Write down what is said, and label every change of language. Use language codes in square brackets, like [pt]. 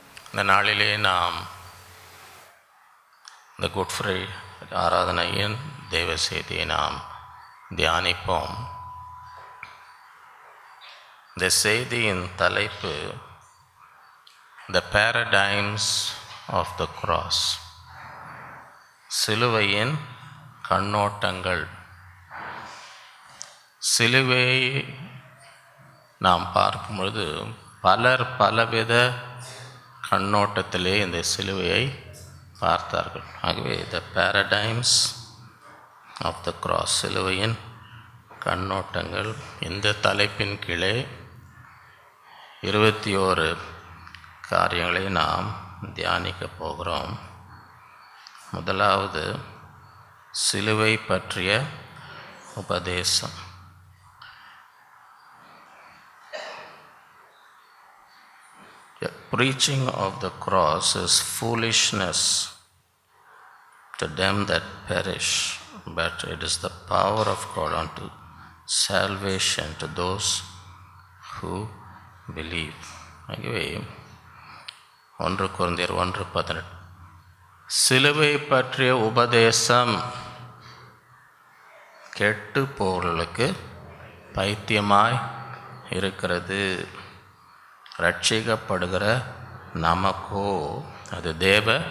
[ta] இந்த நாளிலே நாம் இந்த குட் ஃப்ரைடே ஆராதனையின் தேவ செய்தியை நாம் தியானிப்போம். இந்த செய்தியின் தலைப்பு The Paradigms of the Cross. சிலுவையின் கண்ணோட்டங்கள். சிலுவையை நாம் பார்க்கும் பொழுது பலர் பலவித கண்ணோட்டத்திலே இந்த சிலுவையை பார்த்தார்கள். [en] ஆகவே The Paradigms of the Cross, சிலுவையின் கண்ணோட்டங்கள். [ta] இந்த தலைப்பின் கீழே 21 காரியங்களை நாம் தியானிக்க போகிறோம். முதலாவது சிலுவை பற்றிய உபதேசம். [en] The preaching of the cross is foolishness to them that perish, but it is the power of God unto salvation to those who believe. [ta] ஆகவே 1 கொரிந்தியர் 1:18 சிலுவை பற்றிய உபதேசம் கெட்டு போகிறவர்களுக்கு பைத்தியமாய் இருக்கிறது. ரட்சிக்கப்படுகிற நமக்கோ அது தேவ.